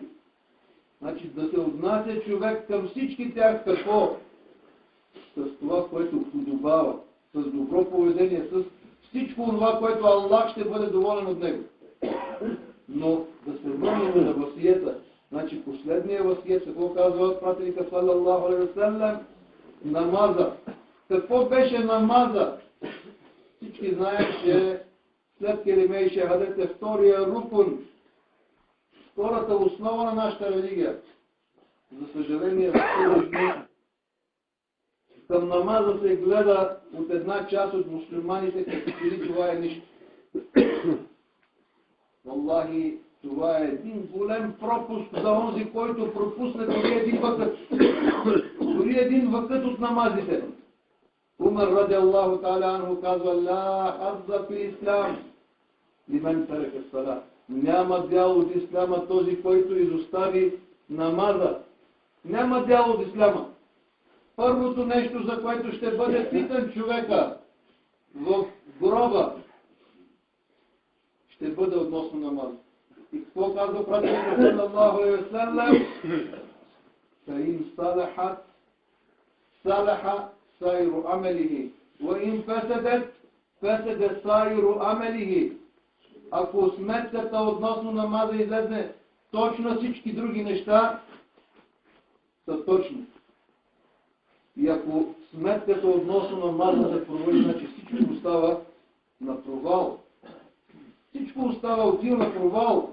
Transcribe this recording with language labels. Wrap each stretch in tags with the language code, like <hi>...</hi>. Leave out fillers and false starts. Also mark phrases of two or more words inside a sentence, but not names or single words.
<bg>Значи да се отнася човек към всички тях какво? С това, което подобава, с добро поведение, с всичко това, което Аллах ще бъде доволен от него. Но да се върнем на васиета. Значи последния васиет, какво казва пратеника</bg> <ar>صلى الله عليه وسلم?</ar> <bg>Намаза. Какво беше намаза? Всички знаем, че след келиме и шехадет е втория рукун, втората основа на нашата религия. За съжаление, към намаза се гледа от една част от мюсюлманите, като че ли това е нищо. Валлахи, това е един голем пропуск за онзи, който пропусне дори един вакът. Дори един вакът от намазите.</bg> <ar>Умар رضي الله تعالى عنه казва: "لا حظ في الإسلام لمن ترك الصلاة."</ar> <bg>Няма дял от исляма този, който изостави намаза. Няма дял от исляма. Първото нещо, за което ще бъде питан човека в гроба, ще бъде относно намаза. И какво казва пратеника</bg> <ar>صلى الله عليه وسلم? "فإن صلحت صلح سائر عمله وإن فسدت فسد سائر عمله."</ar> <bg>Ако сметката относно намаза излезне точно, всички други неща са точни. И ако сметката относно намаза се провали, значи всичко остава на провал. Всичко остава отива на провал.</bg>